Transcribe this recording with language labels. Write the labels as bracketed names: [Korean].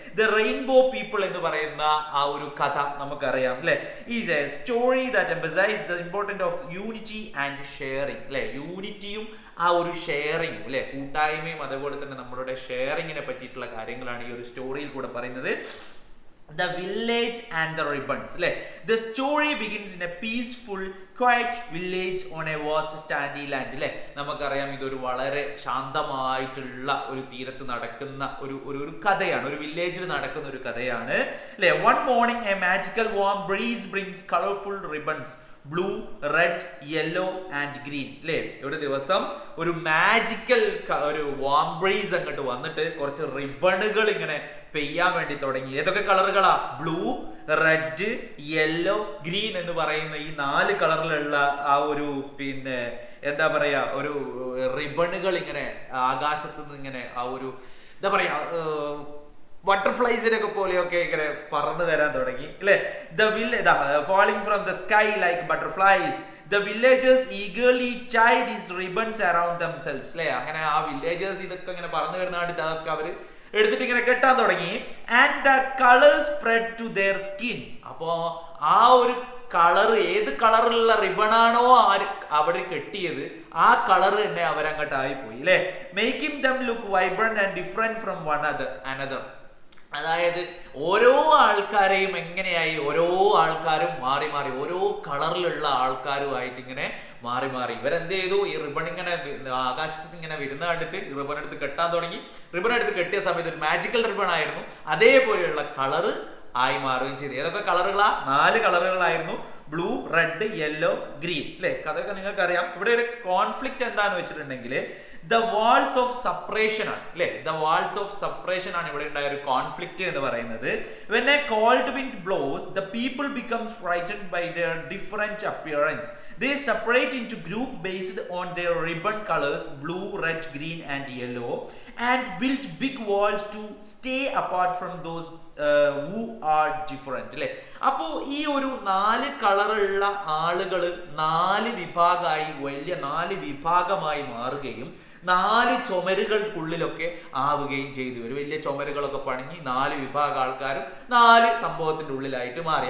[Malayalam] The rainbow people എന്ന് പറയുന്ന ആ ഒരു കഥ നമുക്കറിയാം അല്ലെ. [English] is a story that emphasize the importance of unity and sharing [Malayalam] അല്ലെ. യൂണിറ്റിയും ആ ഒരു ഷെയറിംഗ് അല്ലെ, കൂട്ടായ്മയും അതുപോലെ തന്നെ നമ്മളുടെ ഷെയറിങ്ങിനെ പറ്റിയിട്ടുള്ള കാര്യങ്ങളാണ് ഈ ഒരു സ്റ്റോറിയിൽ കൂടെ പറയുന്നത്. [English] The village and the ribbons. The story begins in a peaceful, quiet village on a vast sandy land. [Malayalam] നമുക്കറിയാം ഇതൊരു വളരെ ശാന്തമായിട്ടുള്ള ഒരു തീരത്ത് നടക്കുന്ന ഒരു കഥയാണ്, ഒരു വില്ലേജിൽ നടക്കുന്ന ഒരു കഥയാണ് അല്ലെ. [English] One morning a magical warm breeze brings colorful ribbons, blue, red, yellow and green [Malayalam] അല്ലേ. ഒരു ദിവസം ഒരു മാജിക്കൽ ഒരു വാം ബ്രീസ് അങ്ങോട്ട് വന്നിട്ട് കുറച്ച് റിബണുകൾ ഇങ്ങനെ പെയ്യാൻ വേണ്ടി തുടങ്ങി. ഏതൊക്കെ കളറുകളാ? ബ്ലൂ, റെഡ്, യെല്ലോ, ഗ്രീൻ എന്ന് പറയുന്ന ഈ 4 കളറിലുള്ള ആ ഒരു എന്താ പറയാ, ഒരു റിബണുകൾ ഇങ്ങനെ ആകാശത്ത് നിന്ന് ഇങ്ങനെ ആ ഒരു എന്താ പറയാ, ബട്ടർഫ്ലൈസിനൊക്കെ പോലെയൊക്കെ ഇങ്ങനെ പറന്നു വരാൻ തുടങ്ങി അല്ലെ. [English] Falling from the sky like butterflies, the villagers eagerly tie these ribbons around themselves [Malayalam] അല്ലെ. അങ്ങനെ ആ വില്ലേജേഴ്സ് ഇതൊക്കെ ഇങ്ങനെ പറന്നു വരുന്ന കണ്ടിട്ട് അതൊക്കെ അവര് എടുത്തിട്ട് ഇങ്ങനെ കെട്ടാൻ തുടങ്ങി. [English] And the colours spread to their skin. [Malayalam] അപ്പോ ആ ഒരു കളർ, ഏത് കളറിലുള്ള റിബണാണോ അവർ കെട്ടിയത് ആ കളർ തന്നെ അവരങ്ങോട്ടായി പോയി അല്ലെ. [English] Making them look vibrant and different from one another. [Malayalam] അതായത് ഓരോ ആൾക്കാരെയും എങ്ങനെയായി, ഓരോ ആൾക്കാരും മാറി മാറി ഓരോ കളറിലുള്ള ആൾക്കാരുമായിട്ട് ഇങ്ങനെ മാറി മാറി ഇവരെന്ത് ചെയ്തു, ഈ റിബൺ ഇങ്ങനെ ആകാശത്ത് ഇങ്ങനെ വരുന്ന കണ്ടിട്ട് റിബൺ എടുത്ത് കെട്ടാൻ തുടങ്ങി. റിബൺ എടുത്ത് കെട്ടിയ സമയത്ത് ഒരു മാജിക്കൽ റിബൺ ആയിരുന്നു, അതേപോലെയുള്ള കളറ് ആയി മാറുകയും ചെയ്തു. ഏതൊക്കെ കളറുകളാ? 4 കളറുകളായിരുന്നു, ബ്ലൂ, റെഡ്, യെല്ലോ, ഗ്രീൻ അല്ലെ. അതൊക്കെ നിങ്ങൾക്ക് അറിയാം. ഇവിടെ ഒരു കോൺഫ്ലിക്റ്റ് എന്താന്ന് വെച്ചിട്ടുണ്ടെങ്കിൽ [English] the walls of separation [Malayalam] ആണ് അല്ലെ. [English] the walls of separation [Malayalam] ആണ് ഇവിടെ ഉണ്ടായ ഒരു കോൺഫ്ലിക്റ്റ് എന്ന് പറയുന്നത്. [English] When a cold wind blows, the people becomes frightened by their different appearance. They separate into group based on their ribbon colors, blue, red, green and yellow, and build big walls to stay apart from those who are different [Malayalam] അല്ലെ. അപ്പോ ഈ ഒരു 4 കളറുള്ള ആളുകൾ 4 വിഭാഗമായി, വലിയ 4 വിഭാഗമായി മാറുകയും 4 ചുമരുകൾക്കുള്ളിലൊക്കെ ആവുകയും ചെയ്തു. ഒരു വലിയ ചുമരുകളൊക്കെ പണിഞ്ഞ് 4 വിഭാഗം ആൾക്കാരും 4 സംഭവത്തിന്റെ ഉള്ളിലായിട്ട് മാറി.